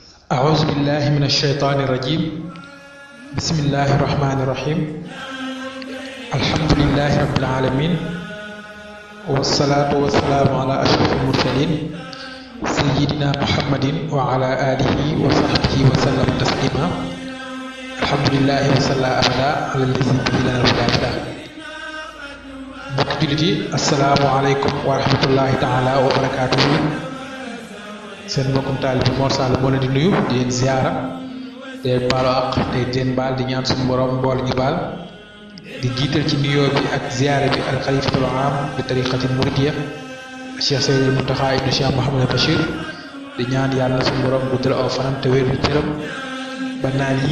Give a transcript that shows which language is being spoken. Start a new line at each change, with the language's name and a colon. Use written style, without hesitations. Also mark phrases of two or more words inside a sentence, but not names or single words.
Arabic: أعوذ بالله من الشيطان الرجيم بسم الله الرحمن الرحيم الحمد لله رب العالمين والصلاة والسلام على أشرف المرسلين سيدنا محمد وعلى آله وصحبه وسلم تسليما الحمد لله وصلى أبدا على الذي به لنا الهدى
Wolof: mbokk jullit yi
Arabic: السلام عليكم ورحمة الله تعالى وبركاته
Wolof: seen mbokkum taalibe Mor Sall moo leen di nuyu di leen ziara di leen baalu àq te di leen baal di ñaan suñu borom mbool ñu baal di jiital ci nuyoo bi ak ziara bi
Arabic: الخليفة العام
Wolof: bi
Arabic: الطريقة المريدية
Wolof: Cheikh Seydil Mountakha ibnu Cheikh Mouhamadou Bachir di ñaan yàlla suñu borom guddal aw fanam te wér cëram ba naan yii